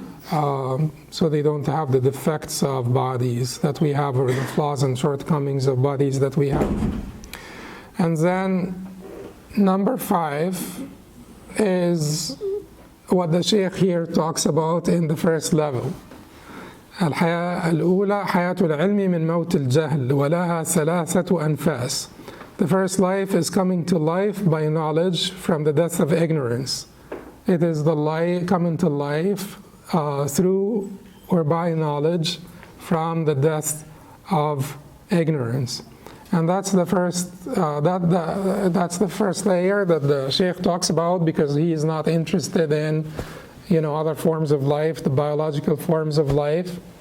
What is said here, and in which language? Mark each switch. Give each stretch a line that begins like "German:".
English: So they don't have the defects of bodies that we have, or the flaws and shortcomings of bodies that we have. And then number 5 is what the Shaykh here talks about in the first level.
Arabic: الحياة الأولى حياة العلم من موت الجهل ولها 3 أنفاس.
English: The first life is coming to life by knowledge from the death of ignorance. It is the life coming to life through or by knowledge from the death of ignorance. And that's the first that's the first layer that the Shaykh talks about, because he is not interested in other forms of life, the biological forms of life.